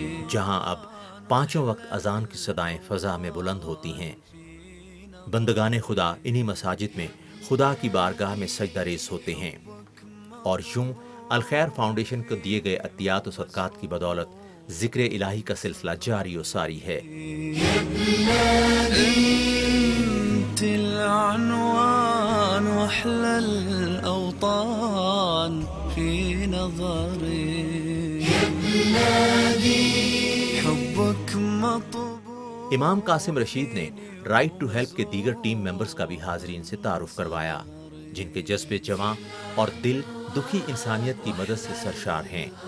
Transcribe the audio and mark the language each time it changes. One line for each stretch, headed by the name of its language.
Urdu: جہاں اب 5 وقت اذان کی صدائیں فضا میں بلند ہوتی ہیں. بندگان خدا انہی مساجد میں خدا کی بارگاہ میں سجدہ ریز ہوتے ہیں. اور یوں الخیر فاؤنڈیشن کو دیے گئے عطیات و صدقات کی بدولت ذکر الہی کا سلسلہ جاری و ساری ہے.
Arabic: انت العنوان واحلى الاوطان في نظري. حبك مطبوع.
Urdu: امام قاسم رشید نے رائٹ ٹو ہیلپ کے دیگر ٹیم ممبرز کا بھی حاضرین سے تعارف کروایا، جن کے جذبے جواں اور دل دکھی انسانیت کی مدد سے سرشار ہیں۔